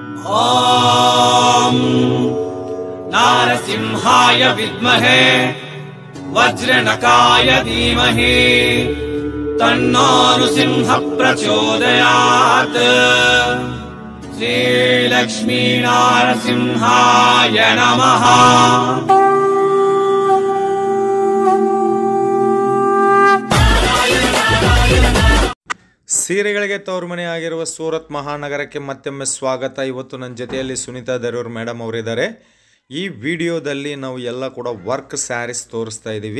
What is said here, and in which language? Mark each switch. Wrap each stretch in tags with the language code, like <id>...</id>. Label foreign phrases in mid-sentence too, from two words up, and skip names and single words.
<sa>ॐ नारसिंहाय विद्महे वज्रनकाय धीमहि तन्नो नृसिंहः प्रचोदयात्। श्रीलक्ष्मी नारसिंहाय नमः।</sa> <kn>ಸೀರೆಗಳಿಗೆ ತವರುಮನೆ ಆಗಿರುವ ಸೂರತ್ ಮಹಾನಗರಕ್ಕೆ ಮತ್ತೊಮ್ಮೆ ಸ್ವಾಗತ. ಇವತ್ತು ನನ್ನ ಜೊತೆಯಲ್ಲಿ ಸುನೀತಾ ದರೂರ್ ಮೇಡಮ್ ಅವರಿದ್ದಾರೆ. ಈ ವಿಡಿಯೋದಲ್ಲಿ ನಾವು ಎಲ್ಲ ಕೂಡ</kn> <en>work sarees</en> <kn>ತೋರಿಸ್ತಾ ಇದ್ದೀವಿ.</kn>